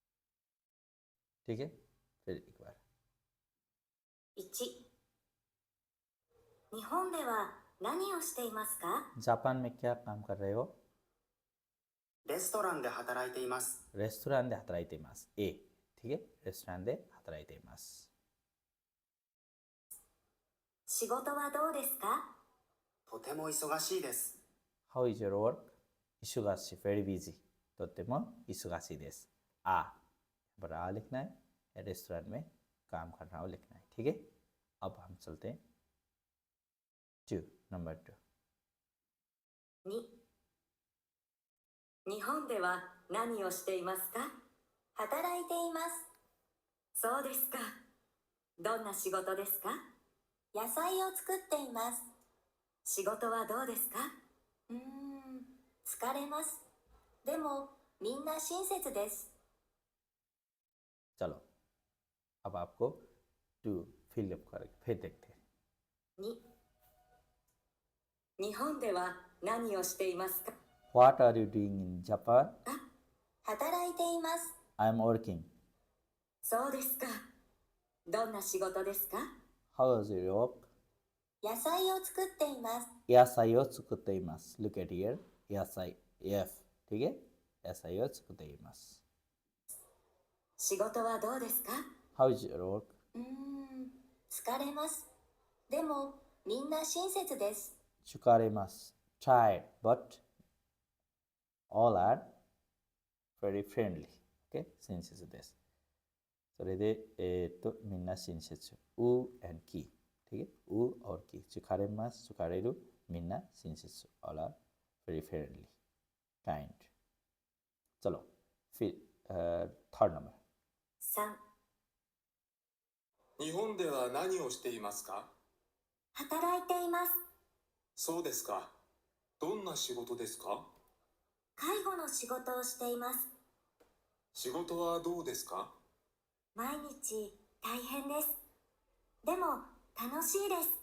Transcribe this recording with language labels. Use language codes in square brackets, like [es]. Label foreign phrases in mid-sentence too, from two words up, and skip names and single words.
[hi] ठीक है, फिर एक बार. [ja] 1、日本では何をしていますか？ [hi] जापान में क्या काम कर रहे हो? [ja] レストランで働いています。 रेस्टोरेंटで働いています。A。 [hi] ठीक है? [ja] रेस्टोरेंट で働いています。仕事はどうですか？とても忙しいです。 [en] How is your work? [ja] 忙しい。 [en] very busy。 [ja] とっても忙しいです。आ। [hi] पर आ लिखना है। रेस्टोरेंट में काम कर रहा हूँ लिखना है। ठीक है? अब हम चलते हैं 2 नंबर 2। [ja] 2、日本では何をしていますか？働いています。そうですか。どんな仕事ですか？野菜を作っています。仕事はどうですか？疲れます。でも、みんな親切です。 [hi] चलो अब आपको 2 फिल अप करके फिर देखते हैं। [ja] 2、日本では何をしていますか？ [en] What are you doing in Japan? [ja] 働いています。 [en] I'm working. [ja] そうですか。どんな仕事ですか？ [en] How is your work? [ja] 野菜を作っています。野菜を作っています。 [en] Look at here. [ja] 野菜 F。 [hi] ठीक है? [ja] 野菜を作っています。仕事はどうですか？ How is your work? 疲れます。でも、みんな親切です。疲れます。 [en] Tired, but all are very friendly. Okay? [ja] 親切です。それで、みんな親切。う and き。 [hi] ठीक है? [ja] う और き。疲れます。疲れる。みんな親切。 [en] all are very friendly. kind. [hi] चलो फिर [en] third number [ja] 3、日本では何をしていますか？働いています。そうですか。どんな仕事ですか？介護の仕事をしています。仕事はどうですか？毎日大変です。でも、楽しいです。